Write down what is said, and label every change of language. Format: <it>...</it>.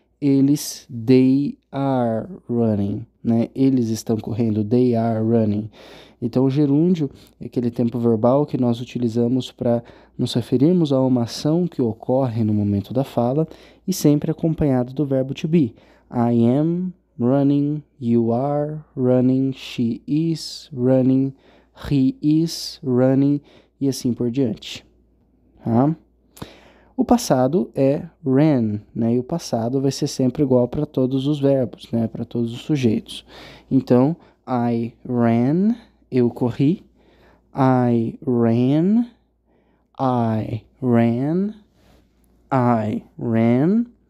<en>Eles, they are running, né?</en> <pt>Eles estão correndo, they are running. Então, o gerúndio é aquele tempo verbal que nós utilizamos para nos referirmos a uma ação que ocorre no momento da fala e sempre acompanhado do verbo to be.</pt> <en>I am running, you are running, she is running, he is running e assim por diante.</en> <pt>Tá? O passado é ran, né? E o passado vai ser sempre igual para todos os verbos, né? Para todos os sujeitos. Então, I ran, eu corri.</pt> <en>I ran, I ran, I ran.</en>